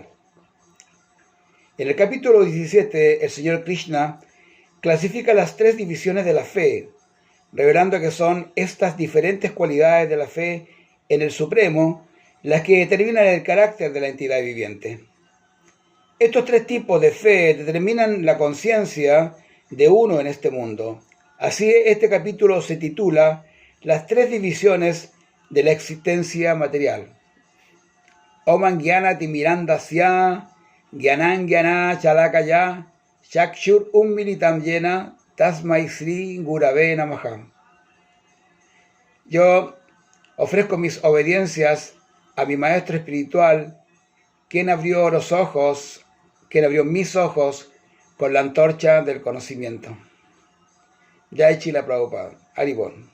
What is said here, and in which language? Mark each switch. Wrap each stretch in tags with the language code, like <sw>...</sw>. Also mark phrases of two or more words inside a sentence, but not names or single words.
<es>En el capítulo 17, el Señor Krishna clasifica las tres divisiones de la fe, revelando que son estas diferentes cualidades de la fe en el Supremo las que determinan el carácter de la entidad viviente. Estos tres tipos de fe determinan la conciencia de uno en este mundo. Así, este capítulo se titula Las tres divisiones de la existencia material.</es> <sa>ओम् अज्ञान तिमिरान्धस्य ज्ञानाञ्जन शलाकया चक्षुर् उन्मीलितम् येन तस्मै श्री गुरवे नमः.</sa> <es>Yo ofrezco mis obediencias a mi maestro espiritual, quien abrió mis ojos con la antorcha del conocimiento.</es> <sa>जय श्रील प्रभुपाद, हरिबोल.</sa>